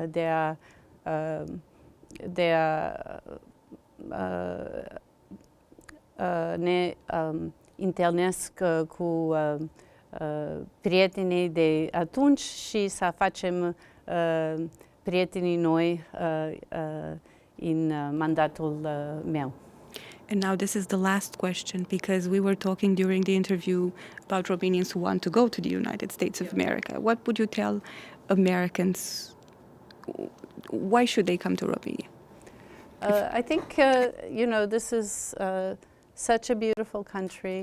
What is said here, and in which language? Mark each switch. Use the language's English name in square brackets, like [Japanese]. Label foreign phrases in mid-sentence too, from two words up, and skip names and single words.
[Romanian] de a ne întâlnesc cu prietenii de atunci și să facem prietenii noi în mandatul meu. [English] And now this is the last question, because we were talking during the interview about Romanians who want to go to the United States of America. What would you tell Americans? Why should they come to Romania? I think, you know, this is such a beautiful country.